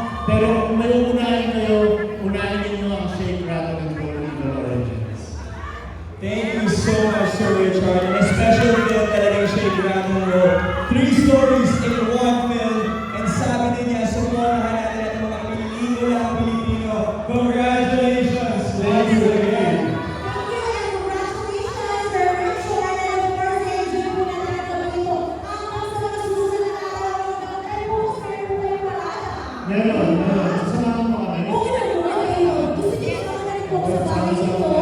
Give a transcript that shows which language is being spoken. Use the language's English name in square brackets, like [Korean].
[Filipino] Pero kung may unahin kayo, unahin ninyo ang Shake, Rattle, and Roll Evil Origins. [English] Thank you so much, Sir Richard. And especially [Filipino] din talagang [English] Shake, Rattle, and Roll. 3 stories in one film. [Filipino] And sabi din niya, supportahan natin ang mga pelikula Pilipino. [English] Congratulations! Once again. Thank you and congratulations, Sir Richard. And of course, [Filipino] enjoy po natin ang gabi ito. Hanggang sa mga susunod na araw, ay po, meron po kayong parada. Meron. Sasamahan mo kami. Okay na po kayo. Gusto niyo kasama na rin po ako sa bahay ito.